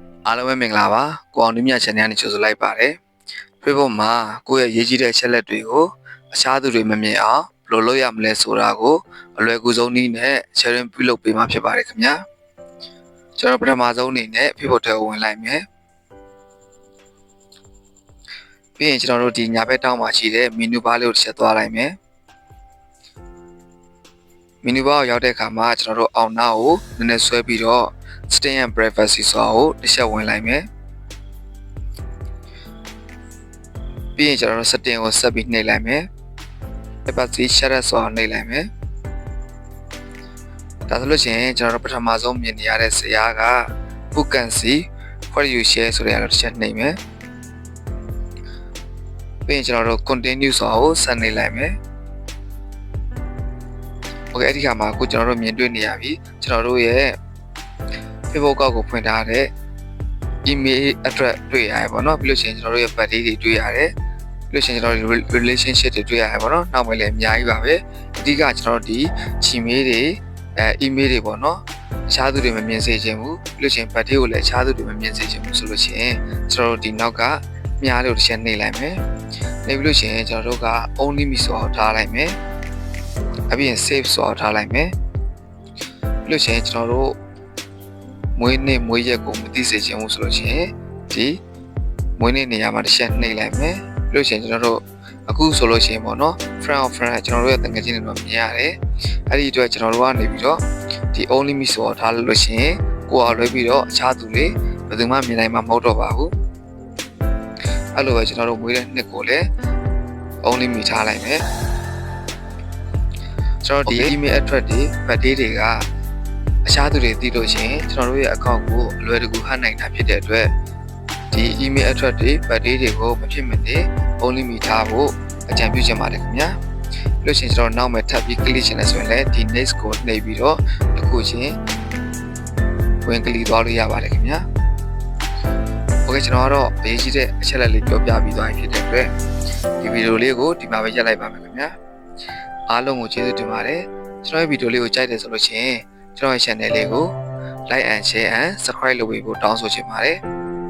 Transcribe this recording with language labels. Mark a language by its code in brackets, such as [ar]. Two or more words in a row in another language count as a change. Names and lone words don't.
[my] အားလုံးပဲမင်္ဂလာပါကိုအောင်နူးမြတ် channel နဲ့ကြိုဆိုလိုက်ပါတယ် Facebook မှာကိုယ့်ရဲ့ရေးကြီးတဲ့အချက်လက်တွေကိုအခြားသူတွေမမြင်အောင်ဘယ်လိုလုပ်ရမလဲဆိုတာကိုအလွယ်ကူဆုံးနည်းနဲ့ sharing ပြုလုပ်ပေးမှာဖြစ်ပါတယ်ခင်ဗျာကျွန်တော်ပထမဆုံးအနေနဲ့ Facebook ထဲဝင်လိုက်မယ် ပြီးရင်ကျွန်တော်တို့ဒီညာဘက်တောင်းမှာရှိတဲ့ [en] menu bar [my] လေးကိုတစ်ချက်သွားလိုက်မယ် [en] menu bar [my] ကိုရောက်တဲ့အခါမှာကျွန်တော်တို့အောင်နာကိုနည်းနည်းဆွဲပြီးတော့ [en] stay and privacy [my] ဆိုတာကိုတစ်ချက်ဝင်လိုက်မယ်ပြီးရင်ကျွန်တော်တို့ setting ကိုဆက်ပြီးနှိပ်လိုက်မယ် [en] privacy share [my] ဆိုတာနှိပ်လိုက်မယ် ဒါဆိုလို့ရှိရင်ကျွန်တော်တို့ပထမဆုံးမြင်နေရတဲ့ဇာတ်က [en] who can see what you share [my] ဆိုတဲ့အရာတစ်ချက်နှိပ်မယ်ပြီးရင်ကျွန်တော်တို့ continue ဆိုတာကိုဆက်နှိပ်လိုက်မယ်โอเคအဲ့ဒီခါမှာအခုကျွန်တော်တို့မြင်တွေ့နေရပြီကျွန်တော်တို့ရဲ့ Facebook ကောက်ကိုဖွင့်ထားတဲ့ [en] email address [my] တွေ့ရတယ် ပေါ့နော်ပြီးလို့ရှိရင်ကျွန်တော်တို့ရဲ့ birthday တွေတွေ့ရတယ်ပြီးလို့ရှိရင်ကျွန်တော်တို့ relationship တွေတွေ့ရတယ်ပေါ့နော်နောက်မှလည်းအများကြီးပါပဲအဓိကကျွန်တော်တို့ဒီ Gmail တွေemail တွေပေါ့နော်အခြားသူတွေမမြင်စေချင်ဘူးပြီးလို့ရှိရင် birthday ကိုလည်းအခြားသူတွေမမြင်စေချင်ဘူးဆိုလို့ရှိရင်ကျွန်တော်တို့ဒီနောက်ကမြားလေးကိုတစ်ချက်နှိပ်လိုက်မယ်နှိပ်ပြီးလို့ရှိရင်ကျွန်တော်တို့က [en] only me [my] ဆိုတော့ထားလိုက်မယ် အပြင် save ဆိုတော့ထားလိုက်မယ်ပြီးလို့ရှိရင်ကျွန်တော်တို့မွေးနေ့မွေးရက်ကိုမသိစေချင်ဘူးဆိုလို့ရှိရင်ဒီမွေးနေ့နေရာမှာတစ်ချက်နှိပ်လိုက်မယ်ပြီးလို့ရှိရင်ကျွန်တော်တို့အခုဆိုလို့ရှိရင်ပေါ့နော် [en] friend of friend [my] ကျွန်တော်တို့ရဲ့တငယ်ချင်းတွေတော့မြင်ရတယ်အဲ့ဒီအတွက်ကျွန်တော်တို့ကနေပြီးတော့ဒီ [en] only me [my] ဆိုတော့ထားလို့ရှိရင်ကိုယ်အောင်လွှဲပြီးတော့အခြားသူတွေဘယ်သူမှမြင်နိုင်မှာမဟုတ်တော့ပါဘူးအဲ့လိုပဲကျွန်တော်တို့မွေးတဲ့နှစ်ကိုလည်း [en] only me [my] ထားလိုက်မယ် ကျွန်တော်ဒီ [en] email address [my] တွေ birthday တွေကအခြားသူတွေသိလို့ရှိရင်ကျွန်တော်တို့ရဲ့ account ကိုအလွယ်တကူဟန်နိုင်တာဖြစ်တဲ့အတွက်ဒီ [en] email address [my] တွေ birthday တွေကိုမဖြစ်မနေ [en] only me [my] ထားဖို့အကြံပြုချင်ပါတယ်ခင်ဗျာပြီးလို့ရှိရင်ကျွန်တော်နောက်မှာထပ်ပြီး click ချင်တယ်ဆိုရင်လည်းဒီ next ကိုနှိပ်ပြီးတော့တစ်ခုချင်းဝင် click သွားလို့ရပါတယ်ခင်ဗျာโอเคကျွန်တော်ကတော့အရေးကြီးတဲ့အချက်လက်လေးပြောပြပြီးသွားပြီဖြစ်တဲ့အတွက်ဒီဗီဒီယိုလေးကိုဒီမှာပဲရပ်လိုက်ပါမယ်ခင်ဗျာအားလုံးကိုကျေးဇူးတင်ပါတယ်ကျွန်တော်ရဲ့ဗီဒီယိုလေးကိုကြိုက်တယ်ဆိုလို့ရှိရင်ကျွန်တော်ရဲ့ channel လေးကို [en] like and share and subscribe [my] လုပ်ပေးဖို့တောင်းဆိုချင်ပါတယ်